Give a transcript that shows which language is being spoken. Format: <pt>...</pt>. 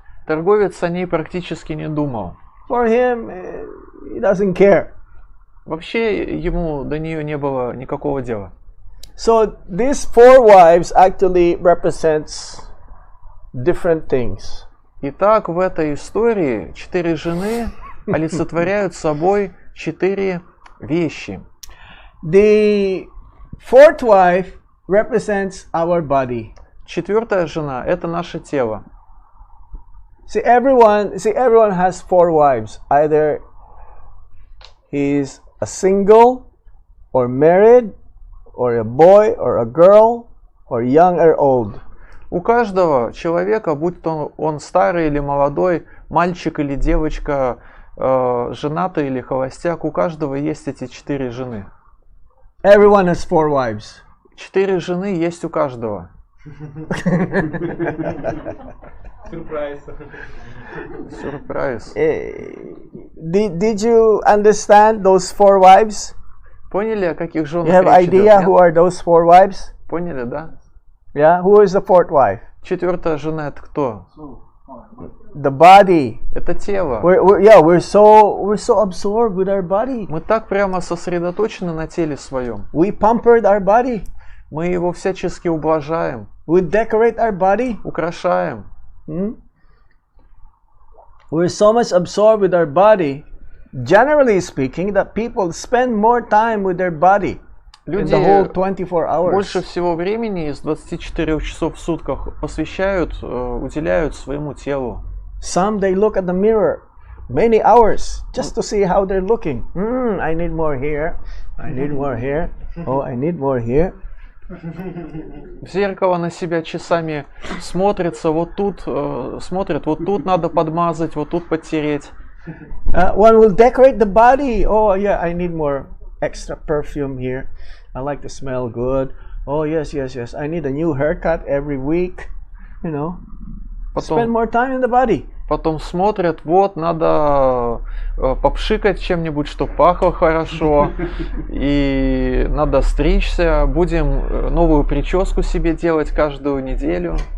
<ru>Торговец о ней практически не думал.</ru> <en>For him, he doesn't care.</en> <ru>Вообще ему до нее не было никакого дела.</ru> <en>So these four wives actually represents different things.</en> <ru>Итак, в этой истории 4 жены олицетворяют собой 4 вещи.</ru> <en>The fourth wife represents our body.</en> <ru>Четвертая жена – это наше тело.</ru> <en>See, everyone has four wives. Either he's a single, or married, or a boy, or a girl, or young or old.</en> <ru>У каждого человека, будь то он старый или молодой, мальчик или девочка, женатый или холостяк, у каждого есть эти 4 жены.</ru> <en>Everyone has four wives.</en> <ru>4 жены есть у каждого. Сюрприз.</ru> <en>Did you understand those four wives?</en> <ru>Поняли, о каких женах</ru> <en>You have</en> <ru>речь идет?</ru> <en>idea who are those four wives?</en> <ru>Поняли, да?</ru> <en>Yeah, who is the fourth wife?</en> <ru>Четвертая жена – это кто?</ru> <en>The body.</en> <ru>Это тело.</ru> <en>We're so absorbed with our body.</en> <ru>Мы так прямо сосредоточены на теле своем.</ru> <en>We pampered our body.</en> <ru>Мы его всячески ублажаем,</ru> <en>We decorate our body.</en> <ru>украшаем.</ru> <en>We're so much absorbed with our body, generally speaking, that people spend more time with their body in the whole 24 hours.</en> <ru>Больше всего времени из 24 часов в сутках уделяют своему телу.</ru> <en>Some they look at the mirror many hours just to see how they're looking. I need more here. I need more here. Oh, I need more here.</en> <ru>В зеркало на себя часами смотрится, вот тут смотрит, вот тут надо подмазать, вот тут подтереть.</ru> <en>One will decorate the body. Oh yeah, I need more extra perfume here. I like to smell good. Oh yes, yes, yes. I need a new haircut every week. You know, spend more time in the body.</en> <ru>Потом смотрят, вот, надо попшикать чем-нибудь, чтобы пахло хорошо, и надо стричься, будем новую прическу себе делать каждую неделю.</ru>